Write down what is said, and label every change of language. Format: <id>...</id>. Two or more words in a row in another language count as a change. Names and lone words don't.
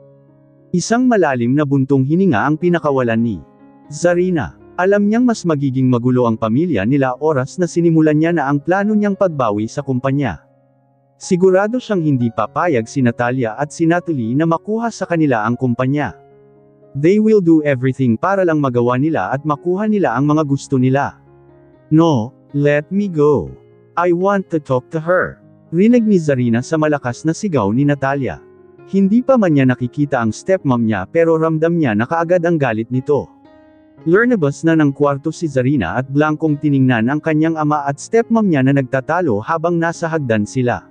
<tl>Isang malalim na buntong hininga ang pinakawalan ni Zarina. Alam niyang mas magiging magulo ang pamilya nila oras na sinimulan niya na ang plano niyang pagbawi sa kumpanya. Sigurado siyang hindi papayag si Natalia at si Natalie na makuha sa kanila ang kumpanya.</tl> <en>They will do everything</en> <tl>para lang magawa nila at makuha nila ang mga gusto nila.</tl> <en>No, let me go. I want to talk to her.</en> <tl>Rinig ni Zarina sa malakas na sigaw ni Natalia. Hindi pa man niya nakikita ang stepmom niya pero ramdam niya na kaagad ang galit nito. Lumabas na ng kwarto si Zarina at blankong tiningnan ang kanyang ama at stepmom niya na nagtatalo habang nasa hagdan sila.</tl>